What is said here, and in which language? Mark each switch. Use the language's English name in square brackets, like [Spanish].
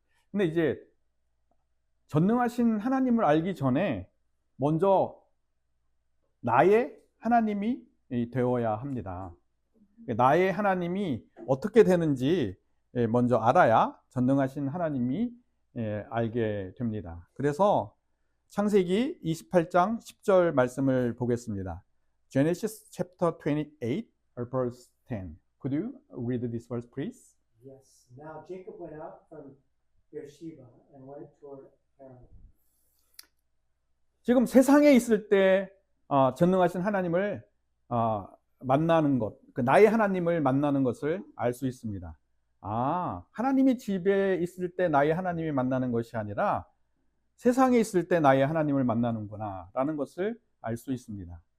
[Korean] 근데 이제 전능하신 하나님을 알기 전에 먼저 나의 하나님이 되어야 합니다. 나의 하나님이 어떻게 되는지 먼저 알아야 전능하신 하나님이 알게 됩니다. 그래서 창세기 28장 10절 말씀을 보겠습니다. [English] Genesis chapter 28 verse 10. Could you read this verse, please? Yes. Now Jacob went out from Beersheba and went toward Haran. [Korean] 지금 세상에 있을 때 전능하신 하나님을 만나는 것, 나의 하나님을 만나는 것을 알 수 있습니다. 하나님이 집에 있을 때 나의 하나님이 만나는 것이 아니라 세상에 있을 때 나의 하나님을 만나는구나 라는 것을 알 수 있습니다.